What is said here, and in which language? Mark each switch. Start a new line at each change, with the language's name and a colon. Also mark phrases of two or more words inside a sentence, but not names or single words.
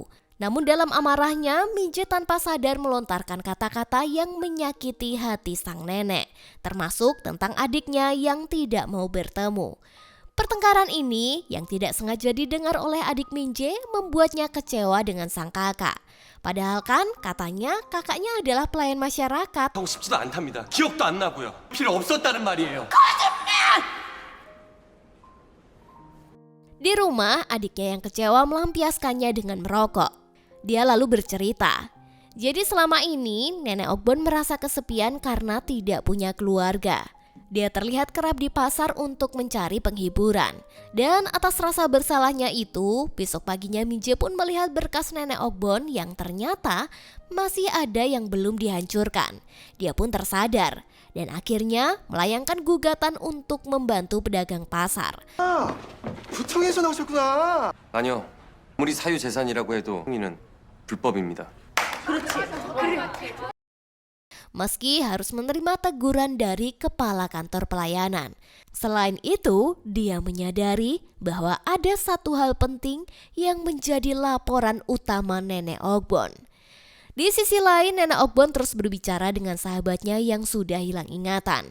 Indonesian: Namun dalam amarahnya, Minje tanpa sadar melontarkan kata-kata yang menyakiti hati sang nenek, termasuk tentang adiknya yang tidak mau bertemu. Pertengkaran ini yang tidak sengaja didengar oleh adik Minje membuatnya kecewa dengan sang kakak. Padahal kan katanya kakaknya adalah pelayan masyarakat.
Korean: 하고 싶지도 않답니다. 기억도 안 나고요. 필요 없었다는 말이에요.
Indonesian: Di rumah, adiknya yang kecewa melampiaskannya dengan merokok. Dia lalu bercerita, jadi selama ini nenek Okbon merasa kesepian karena tidak punya keluarga. Dia terlihat kerap di pasar untuk mencari penghiburan. Dan atas rasa bersalahnya itu, besok paginya Minje pun melihat berkas nenek Okbon yang ternyata masih ada yang belum dihancurkan. Dia pun tersadar dan akhirnya melayangkan gugatan untuk membantu pedagang pasar.
Korean: 구청에서 나오셨구나. 아니요. 아무리 사유 재산이라고 해도 행위는 불법입니다.
Indonesian: Meski harus menerima teguran dari kepala kantor pelayanan. Selain itu, dia menyadari bahwa ada satu hal penting yang menjadi laporan utama nenek Okbon. Di sisi lain, nenek Okbon terus berbicara dengan sahabatnya yang sudah hilang ingatan.